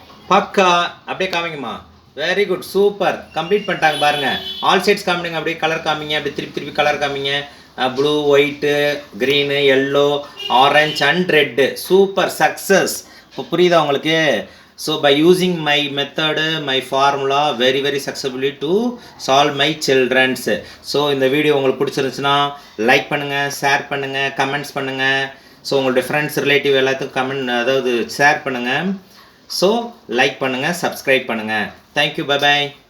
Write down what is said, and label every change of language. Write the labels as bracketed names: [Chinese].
[Tamil] பக்கா. அப்படியே காமிங்கம்மா. Very good, super, complete பண்ணிட்டாங்க பாருங்கள். ஆல் சைட்ஸ் காமிங்க. அப்படியே கலர் காமிங்க. அப்படியே திருப்பி கலர் காமிங்க. Blue, white, green, yellow, orange and red. Super, success. இப்போ புரியுதா உங்களுக்கு? [English] So by using my method, my formula very successfully to solve my children's. [Tamil] So இந்த வீடியோ உங்களுக்கு பிடிச்சிருந்துச்சுன்னா லைக் பண்ணுங்கள், ஷேர் பண்ணுங்கள், கமெண்ட்ஸ் பண்ணுங்கள். ஸோ உங்களுடைய ஃப்ரெண்ட்ஸ் ரிலேட்டிவ் எல்லாத்துக்கும் கமெண்ட் அதாவது ஷேர் பண்ணுங்கள். ஸோ லைக் பண்ணுங்கள், சப்ஸ்கிரைப் பண்ணுங்கள். Thank you, bye bye.